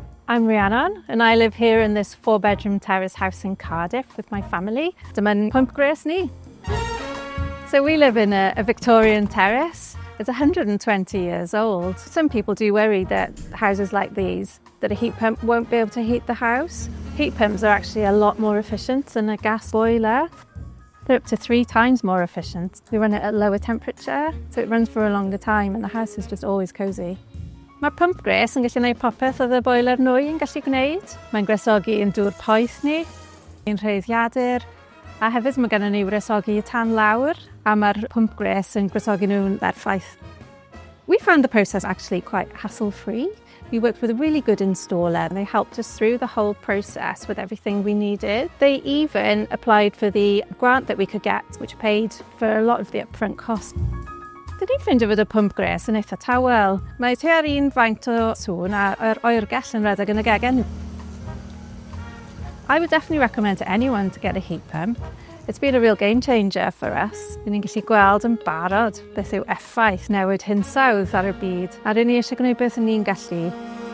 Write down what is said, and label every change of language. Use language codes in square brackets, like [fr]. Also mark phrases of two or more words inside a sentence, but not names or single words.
[en] I'm Rhiannon and I live here in this 4-bedroom terrace house in Cardiff with my family. [cy] Dyma'n phwmp gwres ni. [en] So we live in a Victorian terrace. It's 120 years old. Some people do worry that houses like these, that a heat pump won't be able to heat the house. Heat pumps are actually a lot more efficient than a gas boiler. They're up to 3 times more efficient. We run it at lower temperature, so it runs for a longer time and the house is just always cosy. [cy] Mae'r pump gwres yn gallu gwneud popeth oedd y boiler nwy yn gallu gwneud. Mae'n gwresogi yn dŵr poeth ni, ein rheiddiadur, a hefyd mae gennym ni wresogi y tan lawr, a mae'r pump gwres yn gwresogi nhw'n berffaith. [en] We found the process actually quite hassle-free. We worked with a really good installer and they helped us through the whole process with everything we needed. They even applied for the grant that we could get, which paid for a lot of the upfront cost. [cy] Dyn ni'n ffindio fod y pump gwres yn eitha tawel. Mae tua'r un faint o sŵn a yr oergell yn rhedeg yn y gegin. [en] I would definitely recommend to anyone to get a heat pump. It's been a real game changer for us. [cy] Ni'n gallu gweld yn barod beth yw effaith newid hinsawdd ar y byd. A rydyn ni eisiau gwneud beth ni'n gallu